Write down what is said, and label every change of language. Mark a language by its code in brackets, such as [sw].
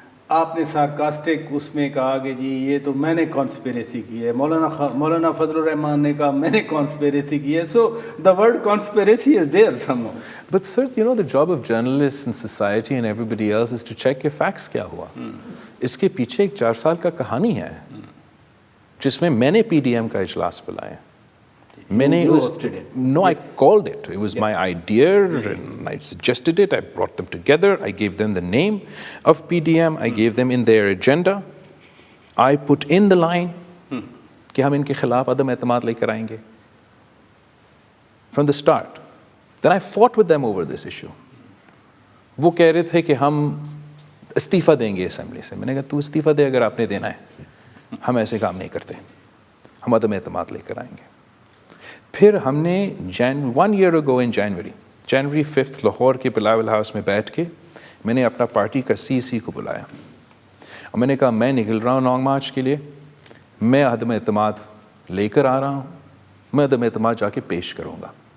[ur] آپ نے سارکاسٹک اس میں کہا کہ جی یہ تو میں نے کانسپیریسی کی ہے. مولانا فضل الرحمان نے کہا میں نے کانسپیریسی کی ہے. [en] So the word conspiracy is there somehow. But sir, you know the job of journalists and society and everybody else is to check کہ facts [ur] کیا ہوا. اس کے پیچھے ایک 4 سال کا کہانی ہے جس میں نے پی ڈی ایم کا اجلاس بلایا. میں نے [en] no, I called it. It was my idea and I suggested it. I brought them together. I gave them the name of PDM. I gave them in their agenda. I put in the line [ur] کہ ہم ان کے خلاف عدم اعتماد لے کر آئیں گے. [en] From the start. Then I fought with them over this issue. [ur] وہ کہہ رہے تھے کہ ہم استعفیٰ دیں گے اسمبلی سے. میں نے کہا تو استعفیٰ دے اگر آپ نے دینا ہے، ہم ایسے کام نہیں کرتے، ہم عدم اعتماد لے کر آئیں گے. پھر ہم نے [en] 1 year ago in January 5th [ur] Lahore کے بلاول ہاؤس میں بیٹھ کے میں نے اپنا پارٹی کا سی کو بلایا اور میں نے کہا میں نکل رہا ہوں لانگ مارچ کے لیے، میں عدم اعتماد لے کر آ رہا ہوں، میں عدم اعتماد جا کے پیش کروں گا.